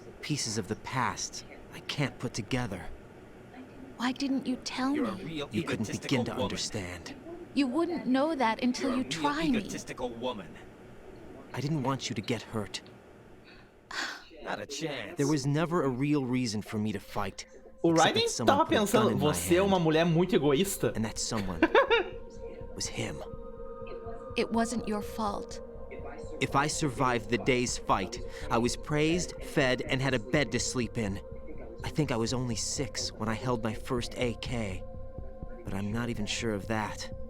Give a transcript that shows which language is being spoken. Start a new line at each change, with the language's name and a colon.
English: Pieces of the past I can't put together. Why didn't you tell me? You couldn't begin to understand. You wouldn't know that until you try me. Woman. I didn't want you to get hurt. Not a chance. There was never a real reason for me to fight.
Portuguese: O Raiden tava pensando, você é uma mulher muito egoísta.
English: And that someone was him. It wasn't your fault. If I survived the day's fight, I was praised, fed, and had a bed to sleep in. I think I was only 6 when I held my first AK. But I'm not even sure of that.